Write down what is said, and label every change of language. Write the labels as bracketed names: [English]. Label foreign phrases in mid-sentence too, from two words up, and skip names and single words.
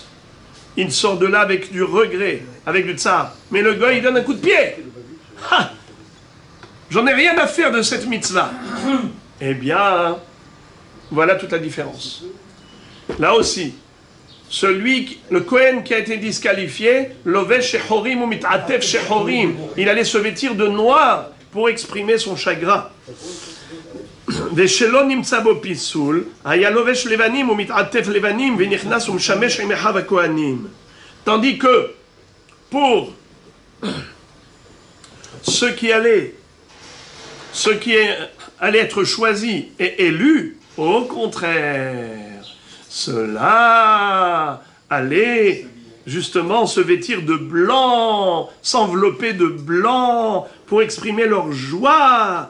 [French] Il sort de là avec du regret, avec du tsar. Mais le gars, il donne un coup de pied. Ha! J'en ai rien à faire de cette mitzvah. Eh bien, voilà toute la différence. Là aussi, le Kohen qui a été disqualifié, [Hebrew] לובש שחורים או מתעטף שחורים, [French] il allait se vêtir de noir pour exprimer son chagrin. [Hebrew] ושלא נמצא בו פיסול, היה לובש לבנים ומתעטף לבנים ונכנס ומשמש עם אחיו הכהנים. [French] Tandis que pour ceux qui allaient être choisis et élus, au contraire, ceux-là allaient justement se vêtir de blanc, s'envelopper de blanc pour exprimer leur joie.